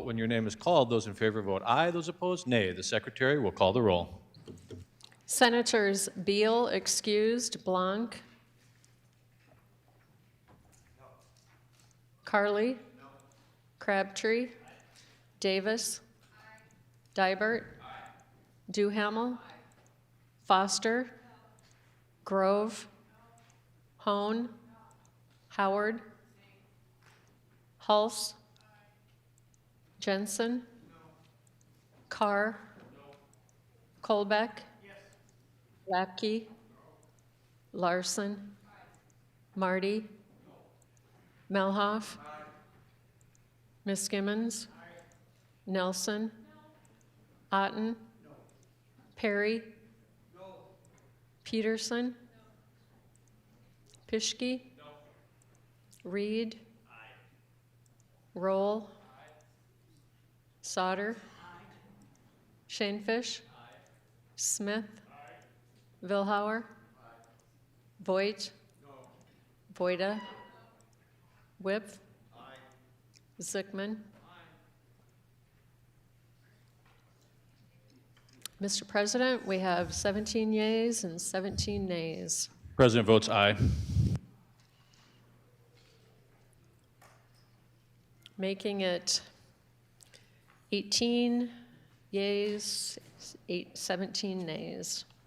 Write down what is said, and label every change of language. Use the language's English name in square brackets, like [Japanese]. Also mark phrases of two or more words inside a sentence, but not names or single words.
[English] When your name is called, those in favor vote aye, those opposed nay. The Secretary will call the roll. Senators Beal excused, Blanc. No. Carly. No. Crabtree. Davis. Aye. Dibert. Aye. Duhamel. Aye. Foster. No. Grove. No. Hone. No. Howard. No. Hulse. Aye. Jensen. No. Carr. No. Kolbeck. Lapke. No. Larson. Aye. Marty. No. Melhoff. Aye. Miskimmons. Aye. Nelson. No. Otten. No. Perry. No. Peterson. No. Pischke. No. Reed. Aye. Roll. Aye. Sauter. Aye. Shanefish. Aye. Smith. Vilhauer? Aye. Voigt? No. Voida? No. Whip? Aye. Zickman? Aye. Mr. President, we have 17 yeas and 17 nays. President votes aye. Making it 18 yeas, 17 nays.